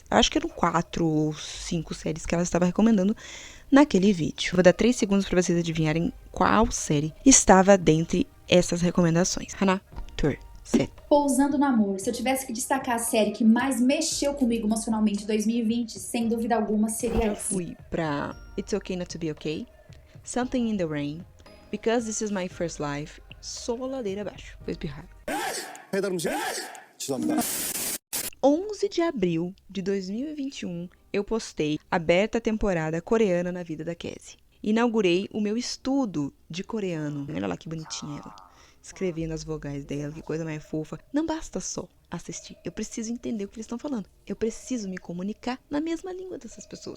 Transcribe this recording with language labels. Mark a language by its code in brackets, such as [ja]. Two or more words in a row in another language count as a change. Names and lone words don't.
[pt] Acho que eram 4 ou 5 séries que ela estava recomendando naquele vídeo. Vou dar 3 segundos para vocês adivinharem qual série estava dentre essas recomendações. [ko] 하나, 둘, 셋. [pt] Pousando no Amor. Se eu tivesse que destacar a série que mais mexeu comigo emocionalmente em 2020, sem dúvida alguma seria Eu essa. fui pra It's Okay Not to Be Okay, Something in the Rain, Because This Is My First Life, só ladeira abaixo. Vou espirrar. [ko] 배달 음식? 죄송합니다. [pt] 11 de abril de 2021, eu postei aberta a temporada coreana na vida da Cassie. Inaugurei o meu estudo de coreano. Olha lá que bonitinha ela. Escrevendo as vogais dela, que coisa mais fofa. Não basta só assistir. Eu preciso entender o que eles estão falando. Eu preciso me comunicar na mesma língua dessas pessoas.